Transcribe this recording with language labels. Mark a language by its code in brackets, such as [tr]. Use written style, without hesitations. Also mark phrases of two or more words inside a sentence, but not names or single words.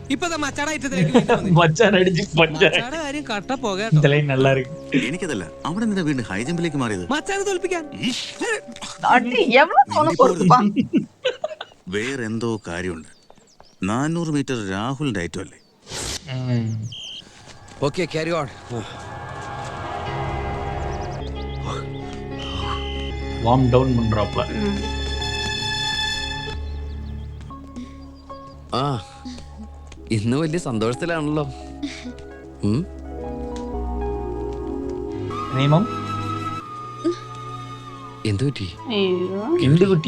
[ml] ഇപ്പൊ മച്ചാടെ ഐറ്റത്തിലേക്ക് മച്ചാടെ കാര്യം കട്ട പോകാട്ടോ. എനിക്കതല്ല, അവിടെ നിന്നെ വീണ്ടും ഹൈജമ്പിലേക്ക് മാറിയത് മച്ചാനെ തോൽപ്പിക്കാൻ. വേറെന്തോ കാര്യമുണ്ട്. 400 മീറ്റർ രാഹുലിന്റെ ഐറ്റം അല്ലേ? ഓക്കെ, ക്യാരി ഓൺ. [ta] வார்ம் டவுன் பண்றாப்ல. [ml] ആ ഇന്ന് വലിയ സന്തോഷത്തിലാണല്ലോ. നിയമം എന്തു പറ്റി? എന്ത് കുട്ടി?